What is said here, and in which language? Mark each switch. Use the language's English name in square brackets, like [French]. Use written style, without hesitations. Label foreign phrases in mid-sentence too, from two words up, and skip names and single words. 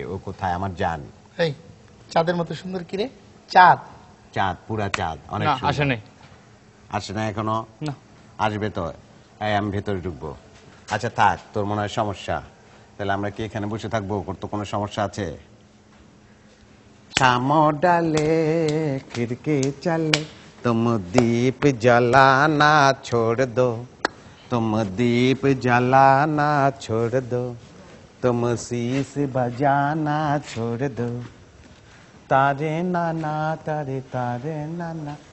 [Bangla] ও কোথায়? আমার জান। এই চাঁদের মতো সুন্দর কি রে? চাঁদ? চাঁদ, পুরা চাঁদ, অনেক না, সুন্দর। আসে নাই। আসে না এখনো? না। আসবে তো। এই আমি ভেতরে ঢুকবো। আচ্ছা থাক, তোর মনে হয় সমস্যা, তাহলে আমরা কি এখানে বসে থাকবো? ওর তো কোনো সমস্যা আছে? [Hindi] शामो डाले खिड़की चले तुम दीप जलाना छोड़ दो, तुम दीप जलाना छोड़ दो, तुम शीश बजाना छोड़ दो, तारे नाना तारे तारे नाना।